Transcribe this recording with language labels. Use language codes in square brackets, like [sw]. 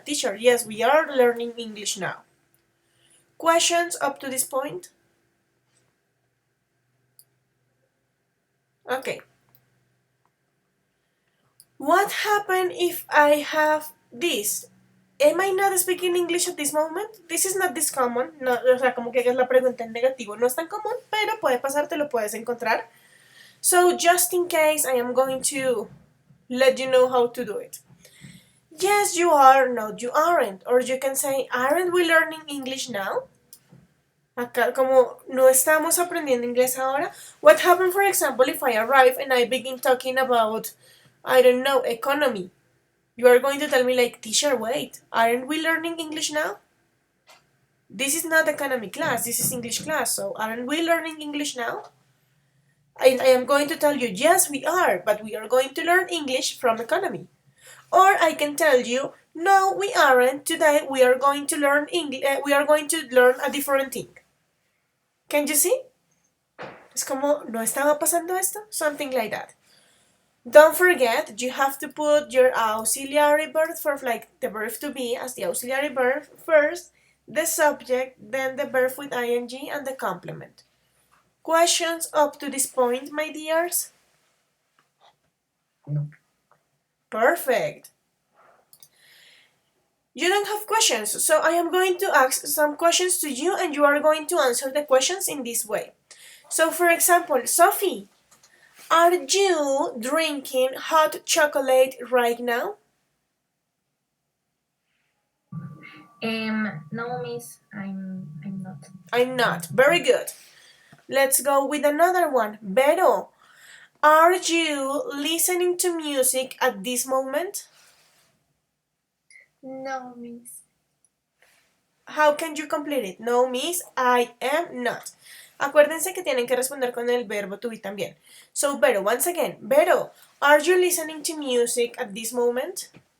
[en] Teacher, yes, we are learning English now. Questions up to this point? Okay. What happens if I have this? Am I not speaking English at this moment? This is not this common. [es] No, o sea, como que hagas la pregunta en negativo. No es tan común, pero puede pasar, te lo puedes encontrar. [en] So, just in case, I am going to let you know how to do it. Yes, you are. No, you aren't. Or you can say, aren't we learning English now? [es] Acá, como no estamos aprendiendo inglés ahora. [en] What happened, for example, if I arrive and I begin talking about, I don't know, economy? You are going to tell me like, teacher, wait, aren't we learning English now? This is not economy class, this is English class, so aren't we learning English now? I am going to tell you, yes, we are, but we are going to learn English from economy. Or I can tell you, no, we aren't. Today we are going to learn English. We are going to learn a different thing. Can you see? [es] Es como, ¿no estaba pasando esto? [en] Something like that. Don't forget, you have to put your auxiliary verb for like the verb to be as the auxiliary verb first, the subject, then the verb with ing, and the complement. Questions up to this point, my dears? No. Perfect. You don't have questions, so I am going to ask some questions to you and you are going to answer the questions in this way. So, for example, Sophie, are you drinking hot chocolate right now? No, miss, I'm not. I'm not. Very good. Let's go with another one. Vero, are you listening to music at this moment? No, miss. How can you complete it? No, miss, I am not. [es] Acuérdense que tienen que responder con el verbo to be también. [en] So, Vero, once again. Vero, are you listening to music at this moment?